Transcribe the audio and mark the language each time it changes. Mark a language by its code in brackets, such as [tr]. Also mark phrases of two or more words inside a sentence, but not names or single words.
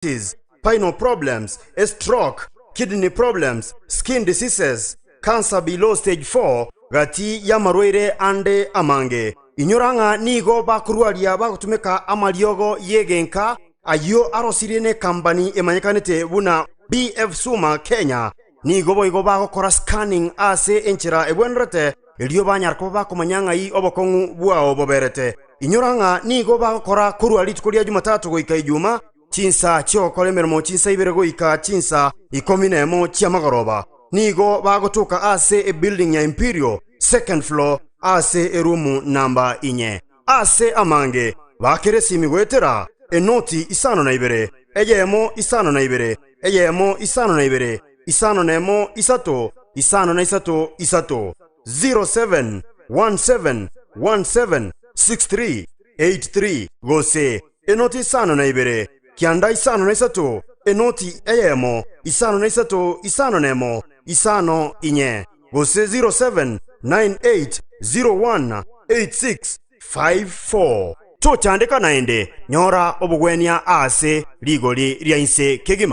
[en] spinal problems, a stroke, kidney problems, skin diseases, cancer below stage 4, [guz] gati ya marwaire ande amange. Inyoranga nigo bakurwaria bagutumika amaliogo yegenka ayo arosirine kambani emanyekanete buna BF Suma Kenya nigo boigo bagokora scanning ase enchira ebwenrete elio banyarko bakomanyanga i obokongu bwao boberete. Inyoranga nigo bagokora kurwari tukoria Jumatatu goika Ijuma chinsa chiokole mermo chinsa ibere goika chinsa ikominemo chiamagoroba. Nigo bagotuka ase a building ya Imperial second floor ase erumu namba inye. Ase amange bakeresi migwetera enoti isano na ibere eyemo isano na ibere eyemo isano na ibere isano nemo isato isano na isato isato 0717176383 gose enoti isano na ibere kianda isano na isato enoti eyemo isano na isato isano nemo isano inye gose 0798018654 tochandika naende nyora obugwenia ase ligoli lyainse kegima